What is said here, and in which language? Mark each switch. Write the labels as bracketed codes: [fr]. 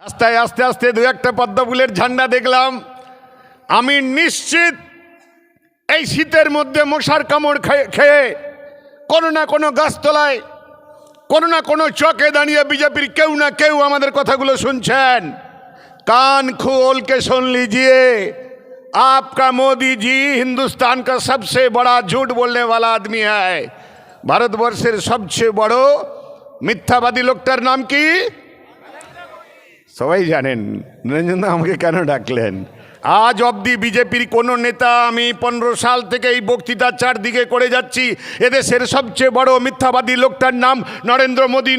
[bn] রাস্তায় আস্তে আস্তে দু একটা পদ্ম ফুলের ঝান্ডা দেখলাম। আমি নিশ্চিত এই শীতের মধ্যে মশার কামড় খেয়ে কোনো না কোনো গাছতলায়, কোনো না কোনো চকে দাঁড়িয়ে বিজেপির কেউ না কেউ আমাদের কথাগুলো শুনছেন। [hi] कान खोल के सुन लीजिए, आपका मोदी जी हिंदुस्तान का सबसे बड़ा झूठ बोलने वाला आदमी है। [bn] ভারতবর্ষের সবচেয়ে বড় মিথ্যাবাদী লোকটার নাম কি? সবাই জানেন। নিরঞ্জন দা আমাকে কেন ডাকলেন? আজ অবধি বিজেপির কোনো নেতা, আমি 15 সাল থেকে এই বক্তৃতা চারদিকে করে যাচ্ছি, এদেশের সবচেয়ে বড় মিথ্যাবাদী লোকটার নাম নরেন্দ্র মোদী।